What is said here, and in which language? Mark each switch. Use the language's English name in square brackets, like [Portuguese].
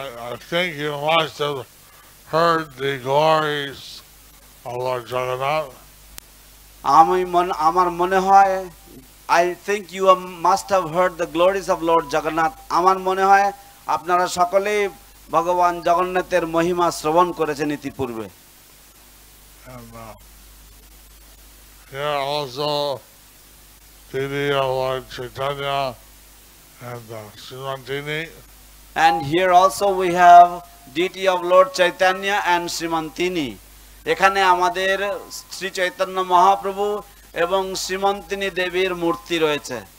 [English] I think you must have heard the glories of Lord Jagannath. [Bangla] আমার মনে হয়, [English] I think you must have heard the glories of Lord Jagannath. [Bangla] আমার মনে হয় আপনারা সকলেই ভগবান জগন্নাথের মহিমা শ্রবণ করেছেন ইতিপূর্বে। [English] And here also Didi of Lord Chaitanya and Srimantini. And here also we have deity of Lord Chaitanya and Srimantini. [Bangla] এখানে আমাদের শ্রী চৈতন্য মহাপ্রভু এবং শ্রীমন্তিনী দেবীর মূর্তি রয়েছে।